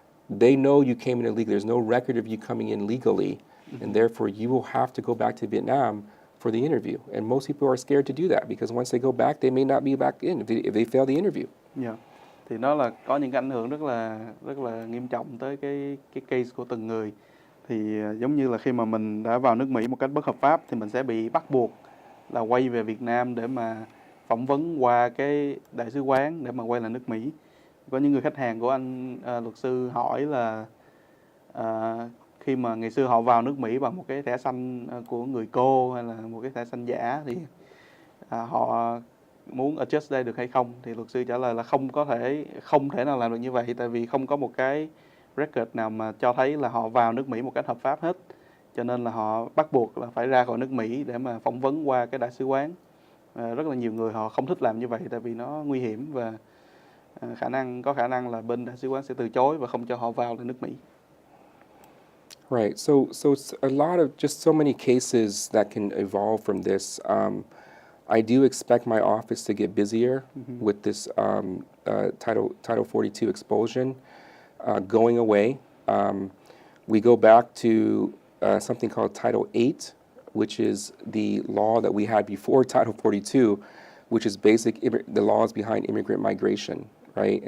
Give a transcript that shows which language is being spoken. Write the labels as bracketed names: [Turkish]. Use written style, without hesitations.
[English] They know you came in illegally. There's no record of you coming in legally. And therefore, you will have to go back to Vietnam for the interview. And most people are scared to do that because once they go back, they may not be back in if they fail the interview. Yeah. [Vietnamese] Thì nó là có những cái ảnh hưởng rất là nghiêm trọng tới cái case của từng người. Thì giống như là khi mà mình đã vào nước Mỹ một cách bất hợp pháp thì mình sẽ bị bắt buộc là quay về Việt Nam để mà phỏng vấn qua cái đại sứ quán để mà quay lại nước Mỹ. Có những người khách hàng của anh luật sư hỏi là khi mà ngày xưa họ vào nước Mỹ bằng một cái thẻ xanh của người cô hay là một cái thẻ xanh giả thì họ muốn adjust đây được hay không, thì luật sư trả lời là không thể nào làm được như vậy, tại vì không có một cái record nào mà cho thấy là họ vào nước Mỹ một cách hợp pháp hết. cho nên là họ bắt buộc là phải ra khỏi nước Mỹ để mà phỏng vấn qua cái đại sứ quán. Rất là nhiều người họ không thích làm như vậy tại vì nó nguy hiểm và có khả năng là bên đại sứ quán sẽ từ chối và không cho họ vào nước Mỹ. [English] Right. So it's a lot of just so many cases that can evolve from this. I do expect my office to get busier with this Title 42 expulsion going away. We go back to something called Title 8, which is the law that we had before Title 42, which is the laws behind immigrant migration, right?